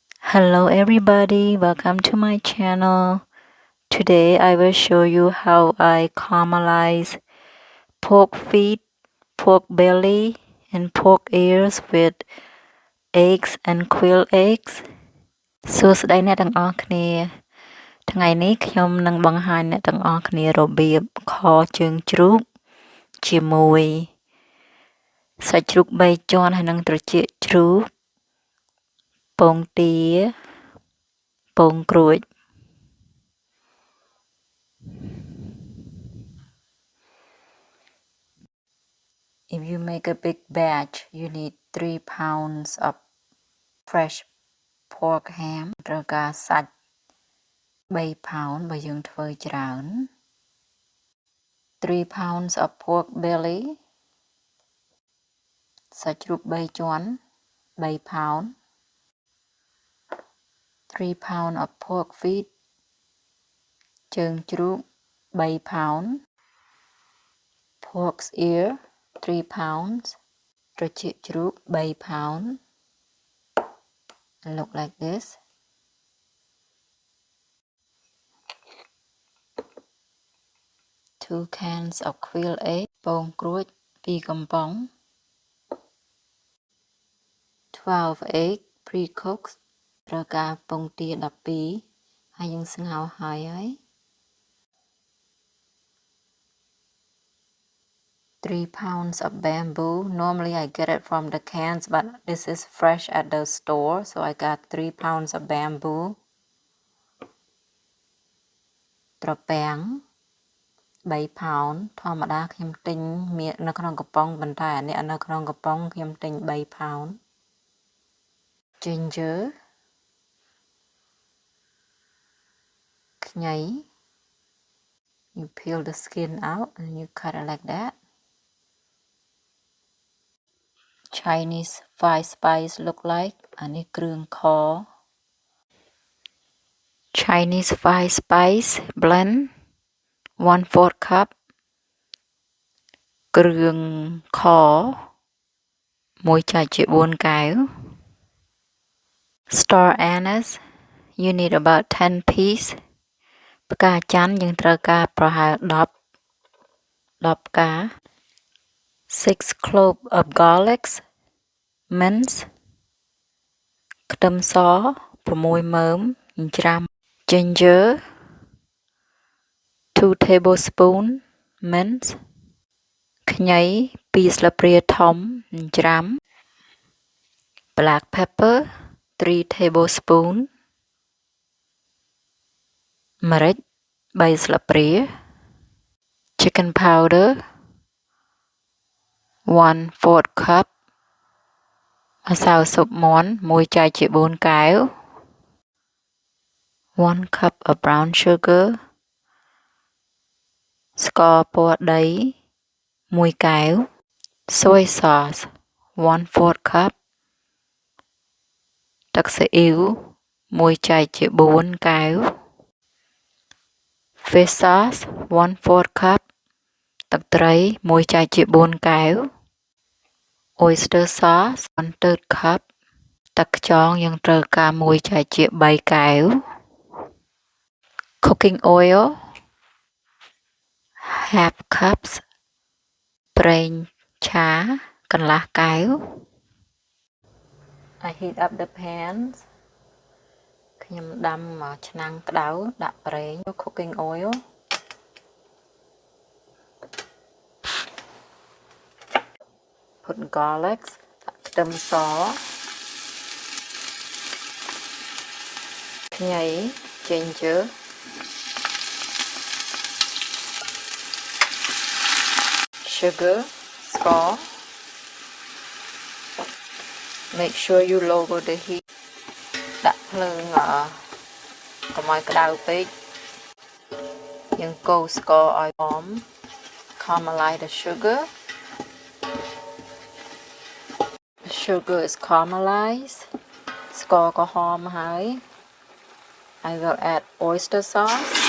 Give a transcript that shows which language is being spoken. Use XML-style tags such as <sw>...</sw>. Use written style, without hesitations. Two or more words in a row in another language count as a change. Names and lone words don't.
<en>Hello everybody, welcome to my channel. Today I will show you how I caramelize pork feet, pork belly and pork ears with eggs and quail eggs.</en> <km>សួស្តីអ្នកទាំងអស់គ្នាថ្ងៃនេះខ្ញុំនឹងបង្ហាញអ្នកទាំងអស់គ្នារបៀបខជើងជ្រូកជាមួយសាច់ជ្រូក3ជាន់ហើយនិងត្រចៀកជ្រូកពងទាពងក្រួច</km> <en>If you make a big batch, you need 3 pounds of fresh pork ham</en> <km>ត្រូវការសាច់3 pound បើយើងធ្វើច្រើន</km> <en>3 pounds of pork belly</en> <km>សាច់ជ្រូក3ជាន់</km> <en>3 pound 3 pound of pork feet</en> <km>ជើងជ្រូក</km> <en>3 pound pork's ear 3 pounds</en> <km>ត្រចៀកជ្រូក</km> <en>3 pound and look like this. 2 cans of quail egg</en> <km>ពងក្រួច2កំប៉ុង</km> <en>12 egg pre-cooked</en> <km>ត្រូវការពងទា12ហើយយើងស្ងោរហើយ</km> <en>3 pounds of bamboo. Normally I get it from the cans, but this is fresh at the store, so I got 3 pounds of bamboo.</en> <km>ត្រពាំង3 pound ធម្មតាខ្ញុំទិញមាននៅក្នុងកំប៉ុងប៉ុន្តែអានេះនៅក្នុងកំប៉ុងខ្ញុំទិញ3 pound.</km> <en>Ginger ខ្ញី You peel the skin out and you cut it like that. Chinese 5 spice look like</en> <km>អានេះគ្រឿងខ</km> <en>Chinese 5 spice blend 1/4 cup</en> <km>គ្រឿងខ1ចែកជា4កែវ</km> <en>Star anise you need about 10 piece</en> <km>ផ្កាច័ន្ទយើងត្រូវការប្រហែល10ផ្កា</km> <en>6 clove of garlics-mince</en> <km>ខ្ទឹមស6មើមច្រាំ</km> <en>ginger 2 tablespoon mince</en> <km>ខ្ញី2ស្លាបព្រាធំច្រាំ</km> <en>black pepper 3 tablespoon</en> <km>ម្រេច3ស្លាបព្រា</km> <en>chicken powder 1/4 cup</en> <km>ម្សៅស៊ុបមាន់1ចែកជា4កែវ</km> <en>1 cup of brown sugar</en> <km>ស្ករពណ៌ដី1កែវ</km> <en>soy sauce 1/4 cup</en> <km>ទឹកស៊ីអ៊ីវ1ចែកជា4កែវ</km> <en>fish sauce 1/4 cup</en> <km>ទឹកត្រី1ចែកជា4កែវ</km> <en>oyster sauce 1/3 cup</en> <km>ទឹកខ្យងយើងត្រូវការ1ចែកជា3កែវ</km> <en>cooking oil half cups</en> <km>ប្រេងឆាកន្លះកែវ</km> <en>I heat up the pans</en> <km>ខ្ញុំដាំឆ្នាំងក្តៅដាក់ប្រេង</km> <en>cooking oil put garlic</en> <km>ខ្ទឹមសខ្ញី</km> <en>ginger sugar ស្ករ make sure you lower the heat</en> <km>ដាក់ភ្លើងកុំឲ្យក្តៅពេកយើងកូរស្ករឲ្យហម</km> <en>caramelize the sugar The sugar is caramelized</en> <km>ស្ករក៏ហមហើយ</km> <en>I will add oyster sauce</en>